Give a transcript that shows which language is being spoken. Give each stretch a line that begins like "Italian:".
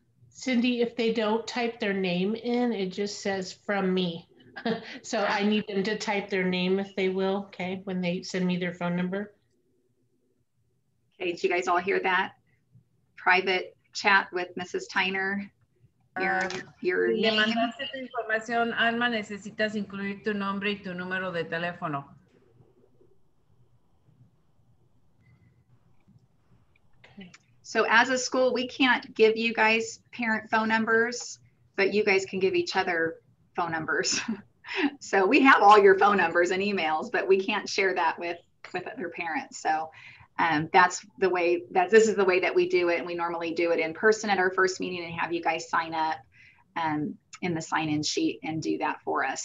English: Cindy, if they don't type their name in, it just says from me. So I need them to type their name if they will, okay, when they send me their phone number. Okay, did you guys all hear that? Private chat with Mrs. Tyner. Your
Spanish: si
English: name.
Spanish: le mandaste tu información, Alma, necesitas incluir tu nombre y tu número de teléfono.
English: So as a school, we can't give you guys parent phone numbers, but you guys can give each other phone numbers. So we have all your phone numbers and emails, but we can't share that with other parents. So that's the way this is the way that we do it. And we normally do it in person at our first meeting and have you guys sign up in the sign-in sheet and do that for us.